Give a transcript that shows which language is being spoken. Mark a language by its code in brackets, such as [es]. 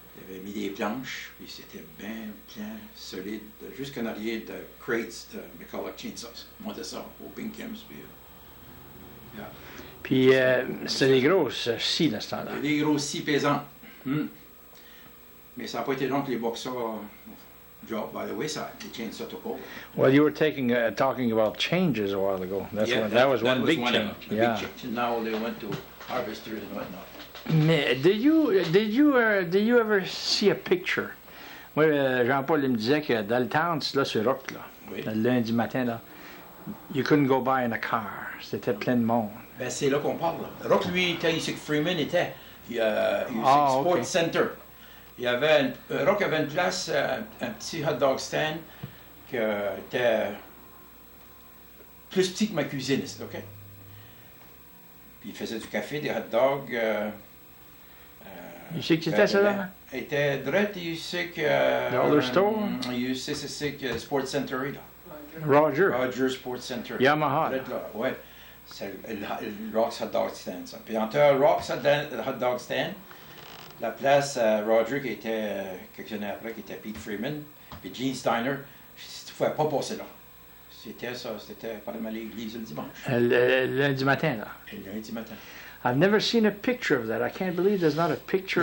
[fr] Il avait mis des planches, puis c'était bien plein, solide, jusqu'en arrière de crates de McCulloch chainsaws. On montait ça au Binkhams, puis... [en] Yeah. [fr] Puis c'était des grosses scies dans ce temps-là. Des grosses scies pesantes. Mais ça n'a pas été long que les boxeurs [en] dropped by the wayside. The chainsaw took over. Well, you were talking about changes a while ago. That was one big change. Big change. And now they went to harvesters and whatnot. Mais did you ever see a picture? [fr] Moi, Jean-Paul il me disait que dans le temps, là, sur Rock, là, Oui. le lundi matin, là, [en] you couldn't go by in a car. [fr] C'était plein de monde. Ben, c'est là qu'on parle. Là. Rock, lui, était ici que Freeman était. Il y a Ah, [en] Sports ok. Center. [fr] Il y avait Rock avait une place, un petit hot dog stand qui était plus petit que ma cuisine, OK? Puis il faisait du café, des hot dogs. Tu sais que c'était ça, là? Il était direct, il sait que... [en] Dollar Store? [fr] Il sait, c'est que Sports Center est là. Roger. Roger Sports Center. Yamaha. Direct là, ouais. C'est le Rock's Hot Dog Stand, ça. Puis entre Rock's Hot Dog Stand, la place Roger qui était, quelques années après, qui était Pete Freeman, puis Gene Steiner, tu ne pouvais pas passer là. C'était ça, c'était par l'église le dimanche. Le lundi matin, là. Le lundi matin. [en] I've never seen a picture of that. I can't believe there's not a picture